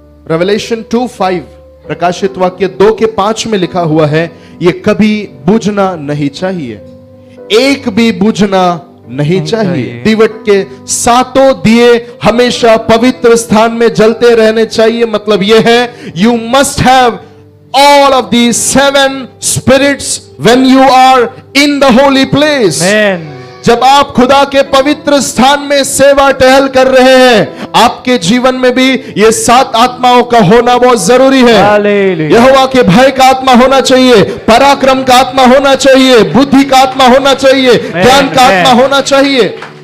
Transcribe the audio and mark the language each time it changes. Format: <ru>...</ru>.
<hi>Revelation 2:5, प्रकाशित वाक्य 2 के 5 में लिखा हुआ है, ये कभी बुझना नहीं चाहिए। एक भी बुझना नहीं चाहिए। दीवट के सातों दिए हमेशा पवित्र स्थान में जलते रहने चाहिए। मतलब यह है,</hi> <en>You must have all of these 7 spirits when you are in the holy place. Amen.</en> <hi>जब आप खुदा के पवित्र स्थान में सेवा टहल कर रहे हैं, आपके जीवन में भी ये 7 आत्माओं का होना बहुत जरूरी है। Hallelujah. यहोवा के भय का आत्मा होना चाहिए, पराक्रम का आत्मा होना चाहिए, बुद्धि का आत्मा होना चाहिए, ज्ञान का आत्मा होना चाहिए।</hi>